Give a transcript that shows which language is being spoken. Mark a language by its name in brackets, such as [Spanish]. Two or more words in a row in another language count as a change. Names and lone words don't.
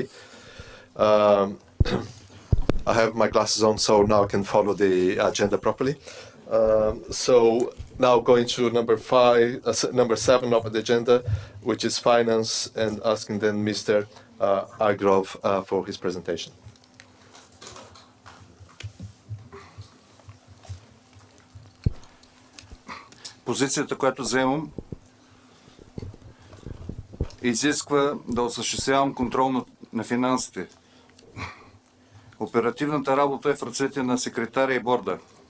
[English] I have my glasses on, so now I can follow the agenda properly. So now going to number 7 of the agenda, which is finance, and asking then Mr. Agrov for his presentation. [Bulgarian] Позицията, която заемам, изисква да осъществявам контрол на финансите. Оперативната работа е в ръцете на секретаря и борда.